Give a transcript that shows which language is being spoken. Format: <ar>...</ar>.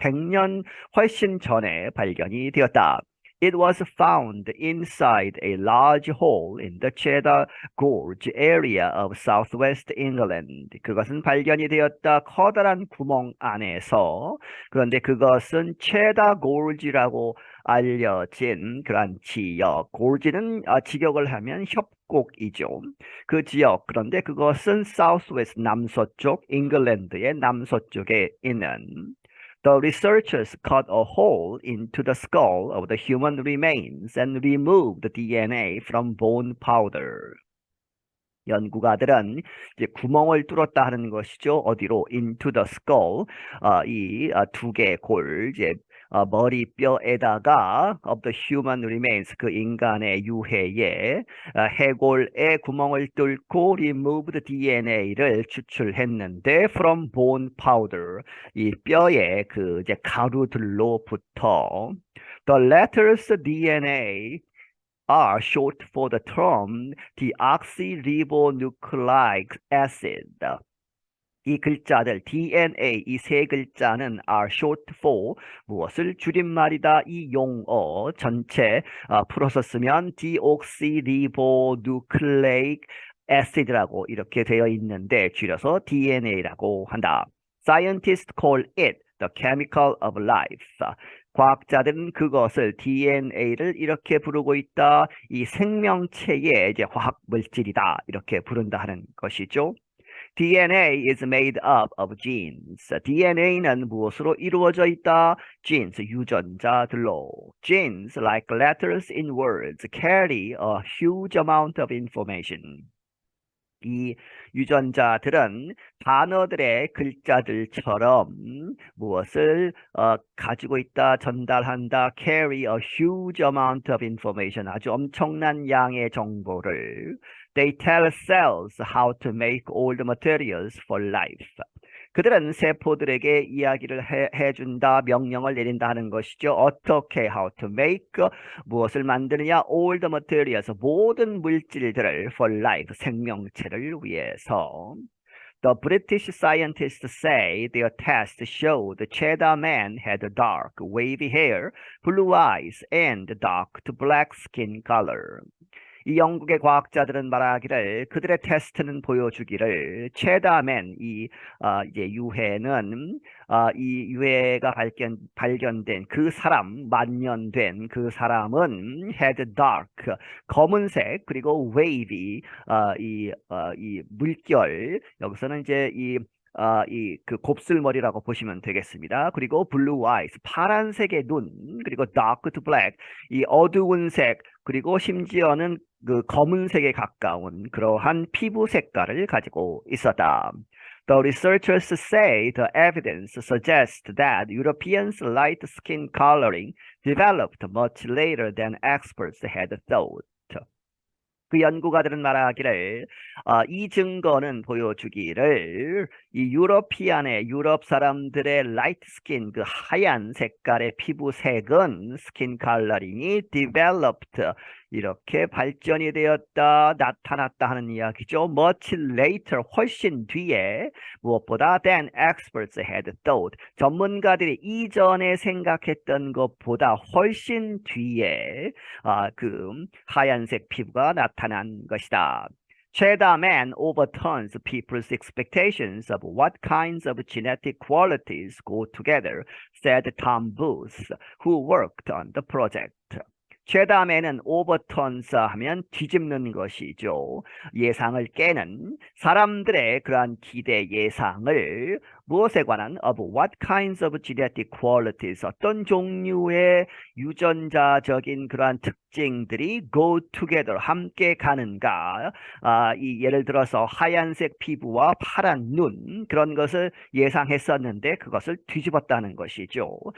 <ko>100년 훨씬 전에 발견이 되었다.</ko> <en>It was found inside a large hole in the Cheddar Gorge area of southwest England.</en> <ko>그것은 발견이 되었다. 커다란 구멍 안에서. 그런데 그것은 체다 골지라고 알려진 그러한 지역. 골지는 직역을 하면 협곡이죠. 그 지역. 그런데 그것은 southwest 남서쪽, 잉글랜드의 남서쪽에 있는</ko> <en>The researchers cut a hole into the skull of the human remains and removed the DNA from bone powder.</en> <ko>연구가들은 이제 구멍을 뚫었다 하는 것이죠. 어디로?</ko> <en>Into the skull.</en> <ko>이 두 개의 골, 이제 머리뼈에다가</ko> <en>of the human remains</en> <ko>그 인간의 유해에 해골의 구멍을 뚫고 removed DNA를 추출했는데</ko> <en>from bone powder</en> <ko>이 뼈의 그 이제 가루들로부터</ko> <en>the letters DNA are short for the term deoxyribonucleic acid.</en> <ko>이 글자들 DNA 이 세 글자는 are short for 무엇을 줄임말이다. 이 용어 전체 풀어서 쓰면 deoxyribonucleic acid라고 이렇게 되어 있는데 줄여서 DNA라고 한다.</ko> <en>Scientists call it the chemical of life.</en> <ko>과학자들은 그것을 DNA를 이렇게 부르고 있다. 이 생명체의 이제 화학 물질이다. 이렇게 부른다 하는 것이죠.</ko> <en>DNA is made up of genes.</en> <ko>DNA는 무엇으로 이루어져 있다?</ko> <en>Genes,</en> <ko>유전자들로.</ko> <en>Genes, like letters in words, carry a huge amount of information.</en> <ko>이 유전자들은 단어들의 글자들처럼 무엇을 가지고 있다, 전달한다,</ko> <en>carry a huge amount of information,</en> <ko>아주 엄청난 양의 정보를.</ko> <en>They tell cells how to make all the materials for life.</en> <ko>그들은 세포들에게 이야기를 해준다, 명령을 내린다 하는 것이죠. 어떻게, how to make, 무엇을 만드느냐,</ko> <en>all the materials,</en> <ko>모든 물질들을 for life, 생명체를 위해서.</ko> <en>The British scientists say their test showed the Cheddar Man had dark, wavy hair, blue eyes, and dark to black skin color.</en> <ko>이 영국의 과학자들은 말하기를 그들의 테스트는 보여주기를 최다맨 이제 유해는 이 유해가 발견된 그 사람 만년된 그 사람은</ko> <en>had dark</en> <ko>검은색 그리고 wavy 이 물결 여기서는 이제 그 곱슬머리라고 보시면 되겠습니다. 그리고 blue eyes, 파란색의 눈, 그리고 dark to black, 이 어두운 색, 그리고 심지어는 그 검은색에 가까운 그러한 피부 색깔을 가지고 있었다.</ko> <en>The researchers say the evidence suggests that Europeans' light skin coloring developed much later than experts had thought.</en> <ko>그 연구가들은 말하기를 이 증거는 보여주기를 이 유럽 사람들의 라이트 스킨 그 하얀 색깔의 피부색은 스킨 컬러링이 developed 이렇게 발전이 되었다 나타났다 하는 이야기죠. Much later 훨씬 뒤에 무엇보다</ko> <en>than experts had thought</en> <ko>전문가들이 이전에 생각했던 것보다 훨씬 뒤에 그 하얀색 피부가 나타난 것이다.</ko> <en>최다맨 overturns people's expectations of what kinds of genetic qualities go together, said Tom Booth, who worked on the project.</en> <ko>최다맨은 overturns 하면 뒤집는 것이죠. 예상을 깨는 사람들의 그러한 기대 예상을 무엇에 관한</ko> <en>of what kinds of genetic qualities</en> <ko>어떤 종류의 유전자적인 그러한 특징들이</ko> <en>go together</en> <ko>함께 가는가 이 예를 들어서 하얀색 피부와 파란 눈 그런 것을 예상했었는데 그것을 뒤집었다는 것이죠.</ko>